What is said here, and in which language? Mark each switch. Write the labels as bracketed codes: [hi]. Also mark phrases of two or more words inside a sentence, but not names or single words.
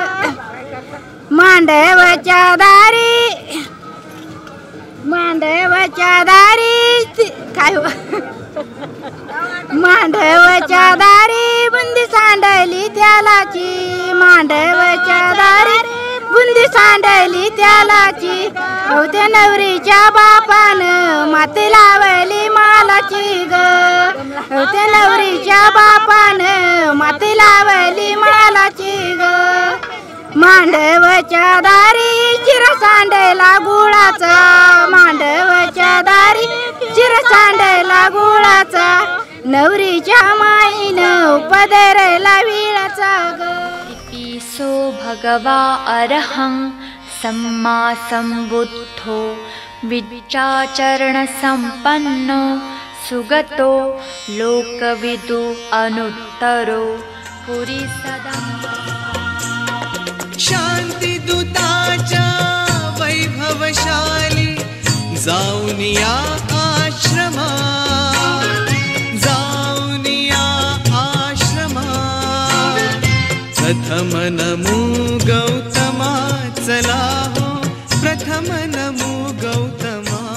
[mr] मांडवच्या दारी, मांडवच्या दारी काय मांडवच्या दारी बुंदी सांडली त्यालाची, मांडवच्या दारी बुंदी सांडली त्यालाची, होते नवरीच्या बापानं माती लावली मालाची ग, होते नवरीच्या बापानं माती लावली मालाची ग. मांडवच्या दारी चिर सांडला गुळाचा, मांडवच्या दारी चिर सांडला गुळाचा, नवरीच्या माईनं पदरला विळाचा ग. [pi] इतिसो भगवा अरहं सम्मा संबुद्धो विद्याचरण संपन्नो सुगतो लोकविदु अनुत्तरो पुरी सदा. [mr] शांतिदूताच्या वैभवशाली जाऊनिया आश्रमात, जाऊनिया आश्रमात, प्रथम नमो गौतमा चला हो, प्रथम नमो गौतमा.